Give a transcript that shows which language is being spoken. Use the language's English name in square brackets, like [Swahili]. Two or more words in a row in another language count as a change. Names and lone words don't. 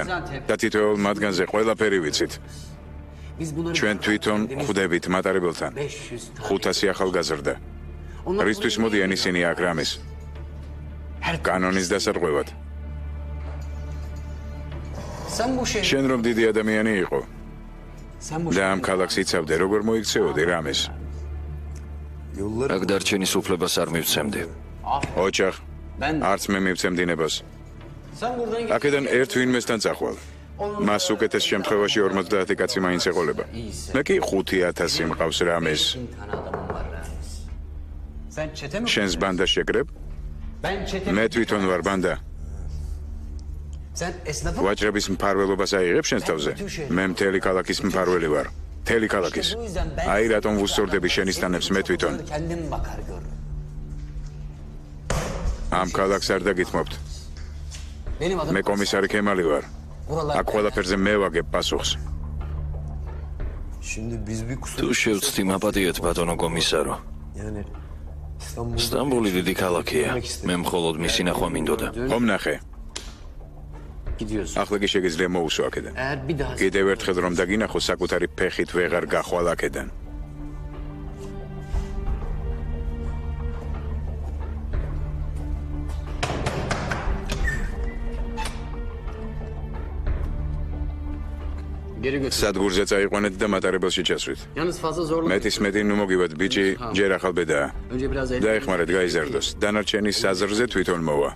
[Georgian] და თითოეულ მათგანზე ყველაფერი ვიცით. [Turkish] Biz bunları... [Georgian] ჩვენ თვითონ ხვდებით მატარებელთან. 500 ახალგაზრდა. რისთვის მოდიან ისინი აქ რამის? კანონის დასარღვევად. [Turkish] Sen bu şey... [Georgian] შენ რომ დიდი ადამიანი იყო [Turkish] Sen bu [Georgian] და [Turkish] şey... [Georgian] ამ ქალაქს იცავდე, როგორ მოიქცეოდი რამის? [Turkish] Yolları [Georgian] აქ დარჩენის უფლებას არ მივცემდი. ოჯახ, [Turkish] Ben... [Georgian] არც მე მივცემ დინებას. [Turkish] Sen buradan git. [Georgian] აქედან ერთ ვინმესთან წახვალ. მას უკეთეს შემთხვევაში 50 კაცი მაინც ეყოლება. მე კი 5000 მყავს რამის. [Turkish] Bin tane adamım var Ramiz. Sen çete mi? [Georgian] შენს ბანდას შეკრებ? [Turkish] Ben çete [Georgian] მე თვითონ ვარ ბანდა. [Turkish] Sen esnafı... [Georgian] ვაჭრების მფარველობას აიღებ შენს თავზე? მე მთელი ქალაქის მფარველი ვარ. მთელი ქალაქის. აი რატომ ვუსწორდები შენის თანებს მე თვითონ. [Turkish] Kendim bakar gör. [Georgian] ამ ქალაქს არ დაგითმობთ. [Turkish] Benim adım... [Georgian] მე კომისარი ქემალი ვარ. [Turkish] Buralar... [Georgian] აქ ყველაფერზე მე ვაგებ პასუხს. [Turkish] şimdi biz bir kusur... [Georgian] თუ შევწდი მაპატიეთ ბატონო კომისარო. [Turkish] Yani İstanbul... [Georgian] სტამბული დიდი ქალაქია. მე მხოლოდ მისი ნახვა მინდოდა. ხომ ნახე? [Turkish] Gidiyorsun. [Georgian] ახლა კი შეგიძლია მოусო აქედან. [Turkish] Eğer bir daha... [Georgian] კიდევ ერთხელ რომ დაგინახო, საკუთარი ფეხით ვეღარ გახვალ აქედან. [Turkish] Geri götür. [Georgian] სადგურზე წაიყვანეთ და მატარებელში ჩასვით. [Turkish] Yalnız fazla zorlama. [Georgian] მეტი ნუ მოგივად, ბიჭი, ჯერ ახალბედაა. [Turkish] Önce biraz el... [Georgian] დაეხმარეთ, გაიზარდოს. დანარჩენი საზრზე თვითონ მოვა.